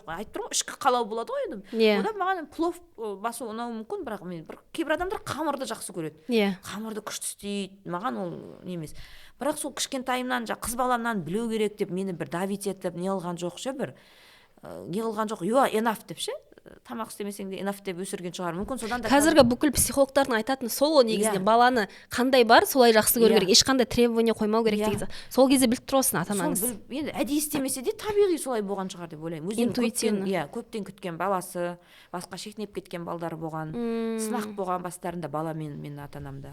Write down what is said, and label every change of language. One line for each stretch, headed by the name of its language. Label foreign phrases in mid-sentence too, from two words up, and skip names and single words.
Kazakh: Айтып тұрмын, ішкі қалау болады ғой енді. Одан маған плов басу ұнауы мүмкін, бірақ мен кейбір адамдар қамырды жақсы көреді. Қамырды күшті істейді, маған ол емес. Бірақ сол кішкентайымнан қыз баламнан білу керек деп мені бір давить етіп не қылған жоқ ше, бір не қылған жоқ,
English: you are enough
Kazakh: деп ше. Тамақ істемесең де enough деп өсірген шығар. Мүмкін содан да қазіргі бүкіл психологтардың айтатыны сол негізінен баланы қандай бар солай жақсы көру керек, ешқандай требование қоймау керек деген. Сол кезде біліп тұрасың ата-анаңыз. Енді әдейі істемесе де табиғи солай болған шығар деп ойлаймын. Интуитивно. Көптен күткен баласы, басқа шетінеп кеткен балдары болған, сынақ болған бастарында бала мен ата-анамда.